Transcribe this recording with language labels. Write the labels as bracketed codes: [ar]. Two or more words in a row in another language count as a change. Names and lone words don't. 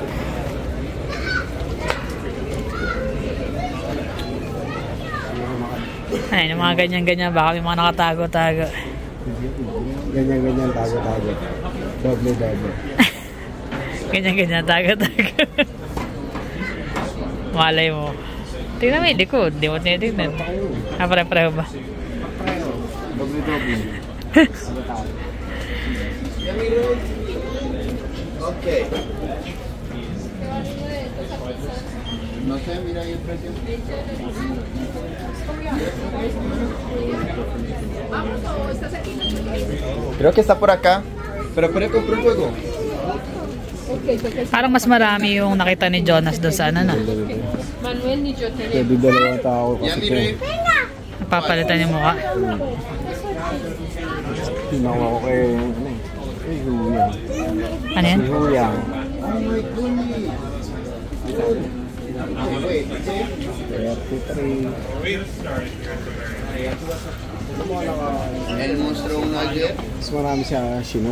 [tl] Ay, yung mga ganyan-ganyan. Baka may mga nakatago-tago. Ganyan-ganyan, tago-tago. Doble-doble. Ganyan-ganyan, tago-tago. Malay mo. Tingnan mo yung likod. Di mo tinitignan. Pare-pareho ba? Doble-doble. Okay. [es] No sé, mira ahí el precio. Creo que está por acá. Pero puede comprar un juego. [tl] Parang mas marami yung nakita ni Jonas doon sa ano na. Pwede dalawang tao kasi ito. Napapalitan yung mukha. Tinawa ko kay ano eh. Kay Huyang. Ano yan? Si Huyang. 33. [es] El monstruo ayer. [tl] Mas marami siya Chinook.